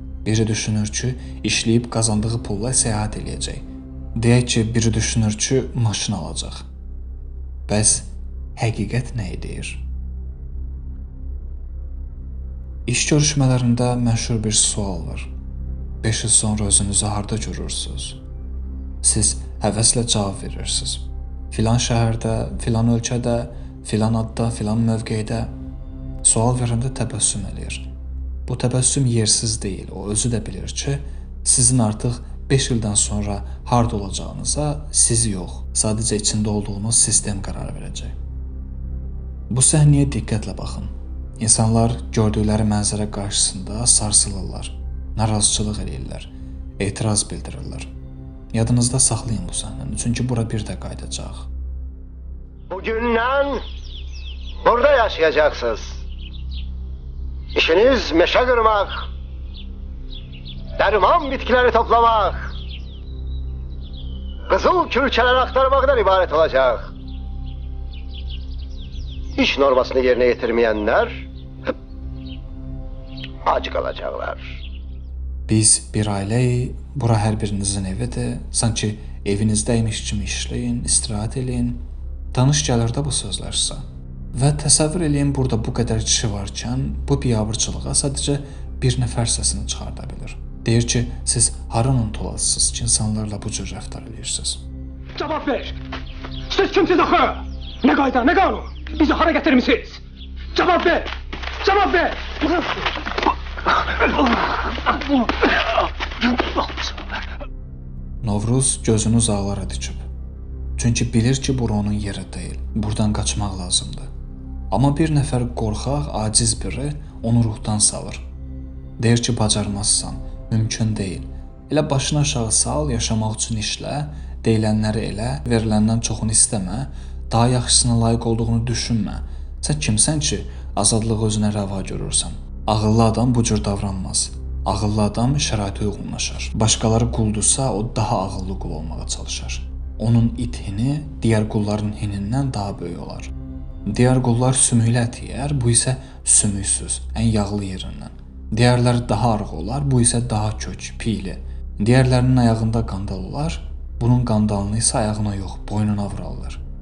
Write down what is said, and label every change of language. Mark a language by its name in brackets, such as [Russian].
[Azerbaijani] Biri düşünür ki, işləyib qazandığı pulla səyahət eləyəcək. Deyək ki, biri düşünür ki, maşın alacaq. Bəs həqiqət nə edir? İş görüşmələrində məşhur bir sual var. 5 il sonra özünüzü harda görürsünüz? Siz həvəslə cavab verirsiniz. Filan şəhərdə, filan ölkədə, filan adda, filan mövqedə. Sual verəndə təbəssüm eləyir. Bu təbəssüm yersiz deyil. O özü də bilir ki, sizin artıq 5 ildən sonra harda olacağınıza siz yox, sadəcə içində olduğunuz sistem qərar verəcək. Bu səhnəyə diqqətlə baxın. İnsanlar gördükləri mənzərə qarşısında sarsılırlar, narazıçılıq eləyirlər, etiraz bildirirlər. Yadınızda saxlayın bu səhnəni, çünki bura bir də qayıdacaq. [Turkish] Bugündən burada yaşayacaksınız. İşiniz meşe kırmak, derman bitkileri toplamak, kızıl külçeler aktarmaktan ibaret olacak. İş normasını yerine getirmeyenler acı kalacaklar. [Azerbaijani] Biz bir ailəyik, bura hər birinizin evidir. Sanki evinizdəymiş kimi işləyin, istirahət eləyin. Tanış gəlir də bu sözlər sizə. Və təsəvvür eləyin, burada bu qədər kişi varkən, bu biabırçılığa sadəcə bir nəfər səsini çıxarda bilir. Deyir ki, siz hara unutulasınız ki, insanlarla bu cür rəftar edirsiniz. [Turkish] Cevap ver. [Azerbaijani] Siz kimsiniz axı? Ne qayda, ne qanun? Bizi hara getirmişsiniz? [Turkish] Cevap ver. Cevap ver. [Azerbaijani] Novruz gözünü uzaqlara dikib. Çünki bilir ki, bura onun yeri deyil. Buradan qaçmaq lazımdır. Amma bir nəfər qorxaq, aciz biri onu ruhdan salır. Deyir ki, bacarmazsan, mümkün deyil. Elə başını aşağı sal, yaşamaq üçün işlə, deyilənləri elə, veriləndən çoxunu istəmə, daha yaxşısına layiq olduğunu düşünmə. Sən kimsən ki, azadlığı özünə rəva görürsən? Ağıllı adam bu cür davranmaz. Ağıllı adam şəraitə uyğunlaşar. Başqaları quldursa, o daha ağıllı qul olmağa çalışar. Onun it hini digər qulların hinindən daha böyük olar. Digər qullar sümüklü ət yeyər, bu isə sümüksüz, ən yağlı yerindən. Digərləri daha arıq olar, bu isə daha kök, piyli. Digərlərinin ayağında qandal olar, bunun qandalını isə ayağına yox, boynuna vurarlar.